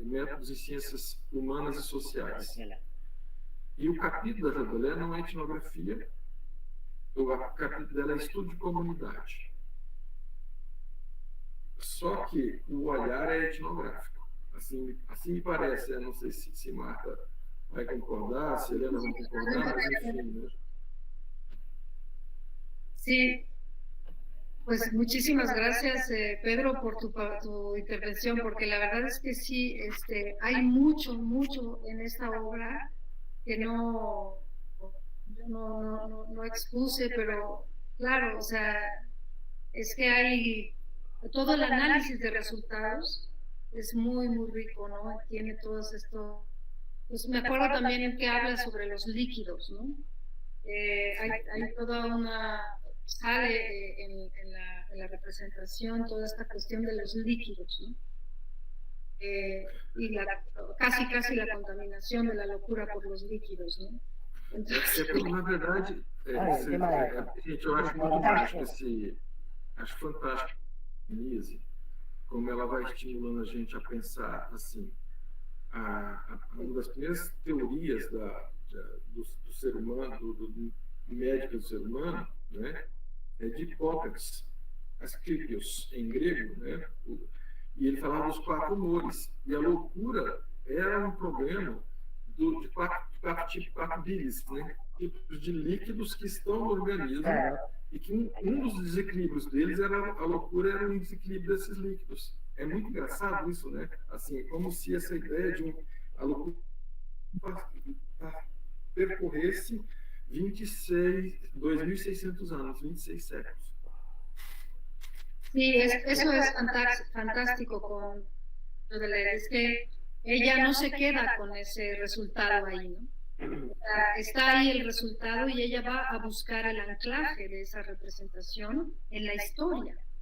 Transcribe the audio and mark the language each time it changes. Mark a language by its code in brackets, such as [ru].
[pt] Métodos em Ciências Humanas e Sociais. E o capítulo da Rabelais não é etnografia, o capítulo dela é estudo de comunidade. Só que o olhar é etnográfico. Assim me parece, eu não sei se Marta vai concordar, se Helena vai concordar, mas enfim, né? [es] Sí, pues muchísimas gracias, Pedro, por tu intervención, porque la verdad es que sí, hay mucho en esta obra que no expuse, pero claro, o sea, es que hay todo el análisis de resultados es muy rico, ¿no? Tiene todos estos, pues me acuerdo también que habla sobre los líquidos, ¿no? Hay toda una, sale en la representación toda esta cuestión de los líquidos, ¿no? Y casi la contaminación de la locura por los líquidos, ¿no? [pt] Na verdade, gente, eu acho muito mágico acho fantástico a Denise, como ela vai estimulando a gente a pensar assim. Uma das primeiras teorias do ser humano, do médico do ser humano, né, é de Hipócrates, Asclepios, em grego, né, e ele falava dos 4 humores, e a loucura era um problema de 4 bilis, né, tipos de líquidos que estão no organismo, e que um dos desequilíbrios deles a loucura era um desequilíbrio desses líquidos. É muito engraçado isso, né? Assim, é como se essa ideia de a loucura percorresse 2.600 anos, 26 séculos. [es] Sí, eso es fantástico con Baudelaire, es que ella no se queda con ese resultado ahí, ¿no? Está ahí el resultado y ella va a buscar el anclaje de esa representación en la historia.